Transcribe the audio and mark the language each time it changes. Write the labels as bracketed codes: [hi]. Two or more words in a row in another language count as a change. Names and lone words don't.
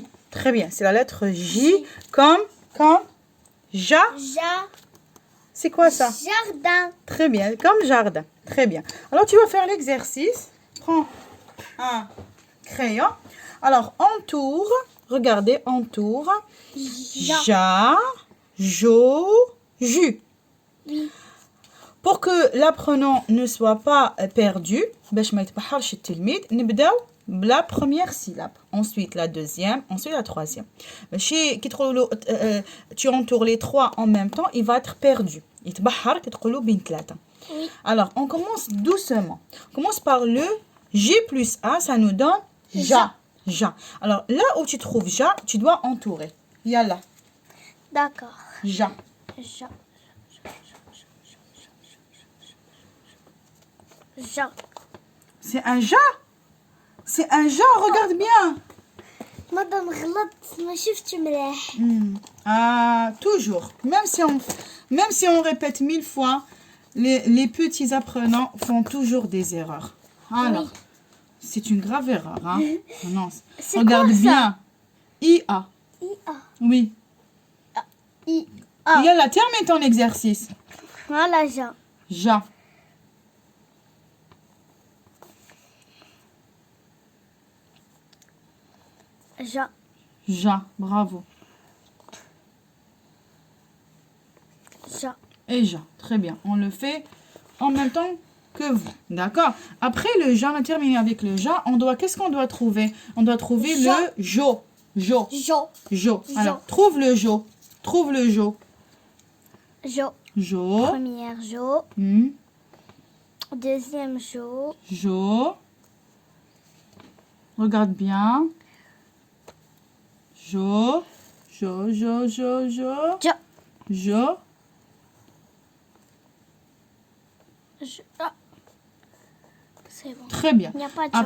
[fr] Très bien, c'est la lettre J comme ja. C'est quoi ça? Jardin. Très bien, comme jardin. Très bien. Alors, tu vas faire l'exercice. Prends un crayon. Alors, entoure. Regardez, entoure. Ja, jo, ju. Oui. Pour que l'apprenant ne soit pas perdu, la première syllabe, ensuite la deuxième, ensuite la troisième. Tu entoures les trois en même temps, il va être perdu. Oui. Alors, on commence doucement. On commence par le J plus A, ça nous donne ja. Ja. Alors, là où tu trouves ja, tu dois entourer. Yalla. D'accord. Ja. Ja. C'est un ja. C'est un ja, regarde bien. [ar] Madame غلطت ما شفتش مليح. [fr] Ah, toujours. Même si on répète 1000 fois, les petits apprenants font toujours des erreurs. Alors, Oui. c'est une grave erreur. Hein? Non, C'est regarde quoi, ça? bien. IA. IA. Oui. IA. Yalla, termine ton exercice. Voilà, Ja. Ja. Ja. Ja, bravo. Ja. Et ja, très bien. On le fait en même temps que vous. D'accord? Après le ja, on a terminé avec le ja. Qu'est-ce qu'on doit trouver? On doit trouver Ja. le jo. Jo. Jo. Jo. Jo. Alors, trouve le jo. Trouve le jo. Jo. Jo. Première Jo. Deuxième Jo. Jo. Regarde bien. Jo. Jo, jo, jo, jo. Jo. Jo. Ah. C'est bon. Très bien. Il n'y a pas de Jo.